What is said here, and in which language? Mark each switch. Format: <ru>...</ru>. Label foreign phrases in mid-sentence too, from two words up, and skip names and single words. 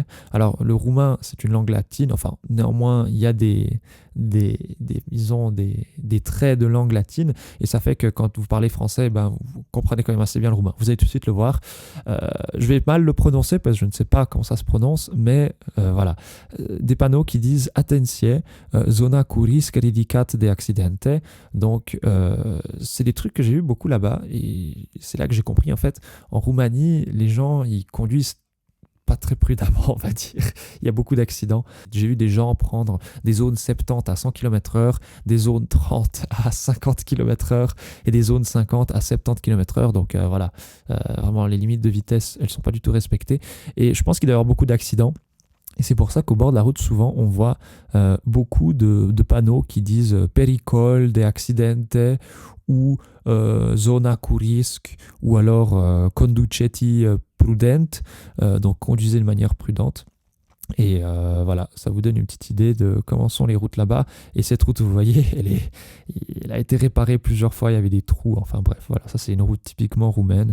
<fr>Alors, le roumain, c'est une langue latine. Enfin, néanmoins, il y a des traits de langue latine. Et ça fait que quand vous parlez français, vous comprenez quand même assez bien le roumain. Vous allez tout de suite le voir. Je vais mal le prononcer parce que je ne sais pas comment ça se prononce. Mais voilà. Des panneaux qui disent</fr> <ro>Atenție, zona cu risc ridicat de accidente.</ro> <fr>Donc, c'est des trucs que j'ai eu beaucoup là-bas. Et c'est là que j'ai compris, en fait, en Roumanie, les gens, ils conduisent pas très prudemment, on va dire. Il y a beaucoup d'accidents. J'ai vu des gens prendre des zones 70 à 100 km/h, des zones 30 à 50 km/h et des zones 50 à 70 km/h. Donc voilà, vraiment les limites de vitesse, elles sont pas du tout respectées. Et je pense qu'il doit y avoir beaucoup d'accidents. Et c'est pour ça qu'au bord de la route, souvent, on voit beaucoup de panneaux qui disent</fr> <ro>Pericol de accidente</ro> <fr>ou</fr> <ro>zona cu risc,</ro> <fr>ou alors</fr> <ro>conduceti prudent,</ro> <fr>donc conduisez de manière prudente. Et voilà, ça vous donne une petite idée de comment sont les routes là-bas. Et cette route, vous voyez, elle a été réparée plusieurs fois, il y avait des trous, enfin bref, voilà, ça c'est une route typiquement roumaine.</fr>